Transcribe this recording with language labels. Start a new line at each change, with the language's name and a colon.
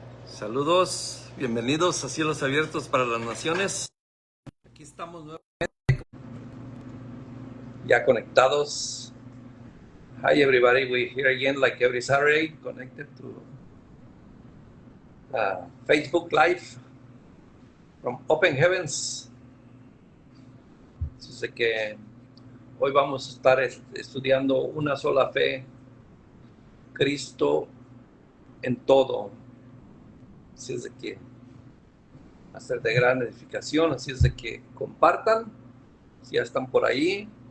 Spanish: Saludos, bienvenidos a Cielos Abiertos para las Naciones. Aquí estamos nuevamente, ya conectados.
English: Hi everybody, we're here again like every Saturday, connected to Facebook Live from Open Heavens.
Spanish: Así que hoy vamos a estar estudiando una sola fe, Cristo en todo. Así es de que va a ser de gran edificación, así es de que compartan, si ya están por ahí.